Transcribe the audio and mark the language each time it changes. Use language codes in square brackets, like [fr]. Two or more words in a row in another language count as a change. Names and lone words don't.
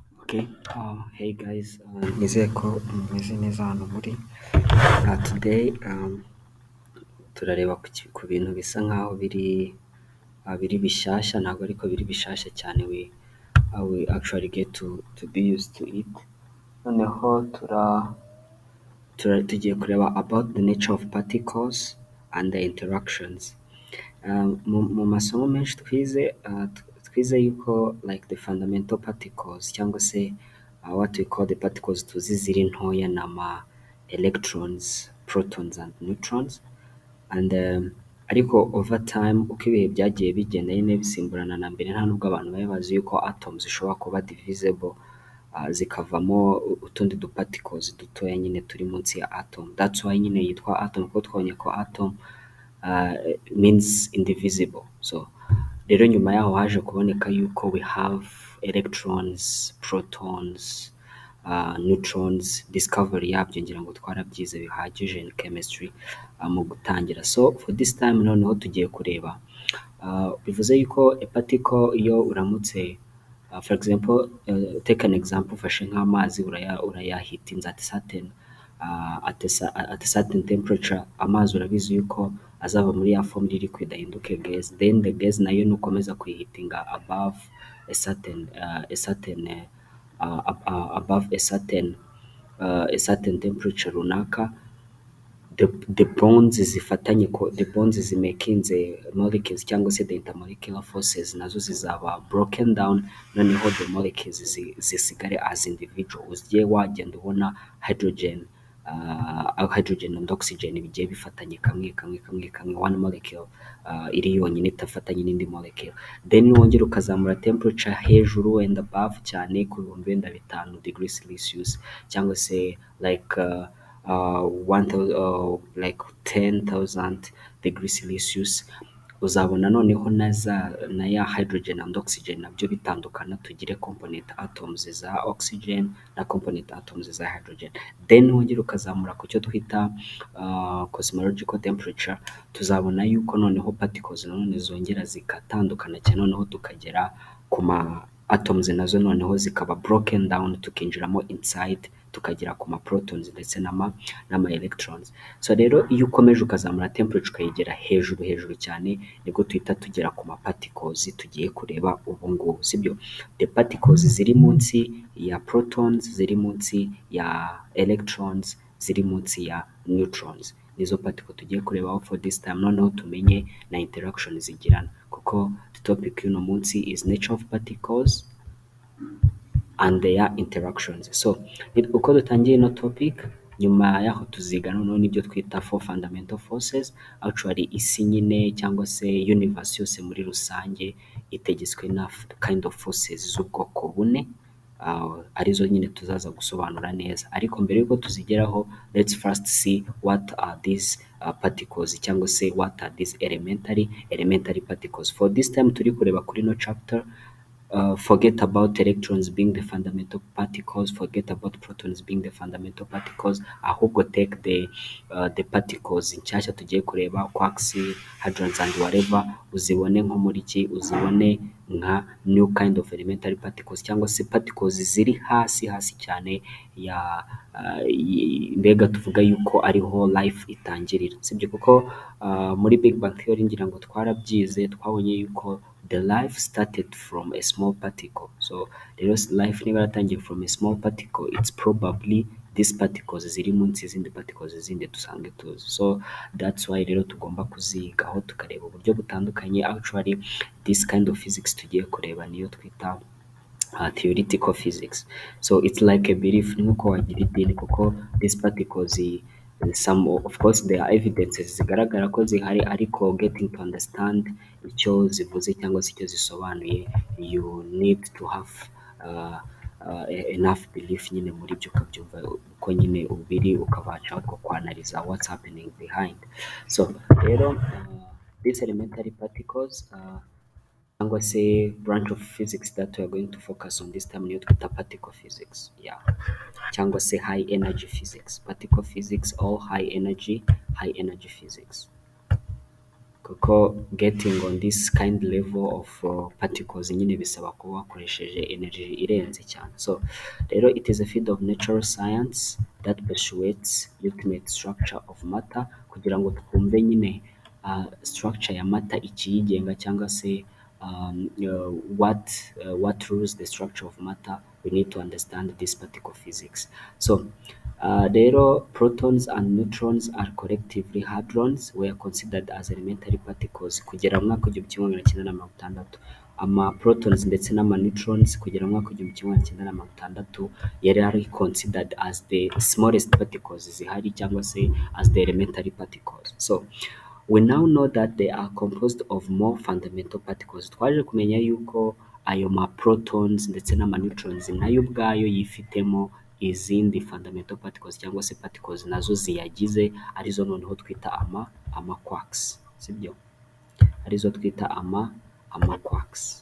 [en] Okay, hey guys, [rw] nizeye ko mumeze neza hano muri. Today turareba ku bintu bisa nkaho biri bishyashya, ntabwo ariko biri bishyashya cyane. [en] We actually get to be used to it. [rw] Noneho tugiye kureba [en] about the nature of particles and the interactions. [rw] Mu masomo menshi twize yuko [en] like the fundamental particles [rw] cyangwa se [en] what we call the particles [rw] tuzi ziri ntoya na [en] electrons, protons and neutrons, and [rw] ariko [en] over time [rw] uko ibihe byagiye bigenda nyine bisimburana na mbere, nta nubwo abantu bari bazi yuko atoms zishobora kuba divisible, zikavamo utundi particles dutoya nyine turi munsi ya atom. [en] That's why [rw] nyine yitwa atom, kuko twabonye ko atom uh, [en] means indivisible. [rw] So rero nyuma yaho haje kuboneka yuko [en] we have electrons, protons, neutrons. [rw] Discovery yabyo ngira ngo twarabyize bihagije [en] in chemistry [rw] mu gutangira. [en] So for this time [rw] noneho tugiye kureba bivuze yuko [en] a particle [rw] iyo uramutse [en] for example, take an example, [rw] ufashe nk'amazi urayahitinza [en] at a certain temperature. [rw] Amazi urabizi yuko azava muri ya [en] form liquid [rw] ahinduke gas, [en] then the gas [rw] nayo nukomeza kuyihitinga [en] above a certain a certain temperature [rw] runaka, [en] the bonds [rw] zifatanye [en] the bonds [rw] zimakinze molecules cyangwa se [en] the intermolecular forces [rw] nazo zizaba [en] broken down, [rw] noneho [en] the molecules [rw] zisigare [en] as individual. [rw] Ugiye wagenda ubona [en] hydrogen and oxygen [rw] bigiye bifatanye kamwe [en] one molecule [rw] iri yonyine itafatanye n'indi molecule. Then wongera ukazamura temperature hejuru [en] and above [rw] cyane ku bihumbi wenda 5 [en] degrees Celsius [rw] cyangwa se [en] like 10,000 degrees Celsius, [rw] uzabona noneho na ya [en] hydrogen and oxygen [rw] nabyo bitandukana, tugire [en] component atoms [rw] za oxygen na [en] component atoms [rw] za hydrogen. Then wongera ukazamura ku cyo twita [en] cosmological temperature, [rw] tuzabona yuko noneho particles nanone zongera zikatandukana cyane, noneho tukagera ku ma atoms nazo noneho zikaba [en] broken down, [rw] tukinjiramo inside tukagera ku ma protons ndetse n'ama electrons. So rero iyo ukomeje ukazamura temperature ukayigera hejuru cyane, nibwo tuhita tugera ku ma particles tugiye kureba ubu ngubu, sibyo? [en] The particles [rw] ziri munsi ya protons, ziri munsi ya electrons, ziri munsi ya neutrons, nizo particle tugiye kureba [en] for this time. [rw] Noneho tumenye na interaction zigirana, kuko the topic y'uno munsi is [en] nature of particles and their interactions. [rw] So uko dutangiye ino topic, nyuma yaho tuziga noneho n'ibyo twita [en] four fundamental forces. [rw] Actually isi nyine cyangwa se universe yose muri rusange itegetswe na [en] kind of forces [rw] z'ubwoko bune, arizo nyine tuzaza gusobanura neza. Ariko mbere yuko tuzigeraho, [en] let's first see what are these particles [rw] cyangwa se [en] what are these elementary particles. For this time [rw] turi kureba kuri no chapter. [en] Forget about electrons being the fundamental particles, forget about protons being the fundamental particles, ahubwo take the particles [rw] nshyashya tugiye kureba, [en] quarks, hadrons and whatever, [rw] uzibone nko muri ki, uzibone nka [en] new kind of elementary particles [rw] cyangwa se particles ziri hasi cyane ya mbega tuvuga yuko ariho life itangirira, sibyo? Kuko muri Big Bang Theory ngira ngo twarabyize, twabonye yuko [en] the life started from a small particle. So rero life [rw] niba yaratangiye [en] from a small particle, it's probably these particles [rw] ziri munsi y'izindi particles zindi dusanzwe tuzi. [en] So that's why [rw] rero tugomba kuzigaho tukareba uburyo butandukanye. [en] Actually this kind of physics [rw] tugiye kureba niyo twita [en] theoretical physics. So it's like a belief, [rw] ni nkuko wagira idini, kuko [en] these particles some of course there are evidences [rw] zigaragara ko zihari, ariko [en] getting to understand [rw] icyo zivuze cyangwa se icyo zisobanuye, [en] you need to have enough belief [rw] nyine muri byo, ukabyumva uko nyine ubiri, ukabasha kwanaliza [en] what's happening behind. So rero these elementary particles [rw] cyangwa se [en] branch of physics that we are going to focus on this time [rw] niyo twita [en] particle physics, [rw] cyangwa se [en] high energy physics, particle physics or high energy physics. [rw] kuko [en] getting on this kind level of particles [rw] nyine bisaba kuba wakoresheje energy irenze cyane. [en] So rero it is a field of natural science that persuades ultimate structure of matter, [rw] kugira ngo twumve nyine structure ya matter ikiyigenga, cyangwa se [en] what rules the structure of matter. We need to understand this particle physics. So rero protons and neutrons are collectively hadrons were considered as elementary particles [rw] kugera mu mwaka w'igihumbi kimwe magana cyenda na mirongo itandatu. Ama protons ndetse n'ama neutrons kugera mu mwaka w'igihumbi kimwe magana cyenda na mirongo itandatu yari ari [en] considered as the smallest particles [rw] zihari, cyangwa se [en] as the elementary particles. So we now know that they are composed of more fundamental particles. [rw] Twaje kumenya yuko ayo ma protons ndetse n'ama neutrons nayo ubwayo yifitemo izindi [en] fundamental particles, [rw] cyangwa se particles nazo ziyagize, arizo noneho twita ama quarks, sibyo? Arizo twita ama quarks.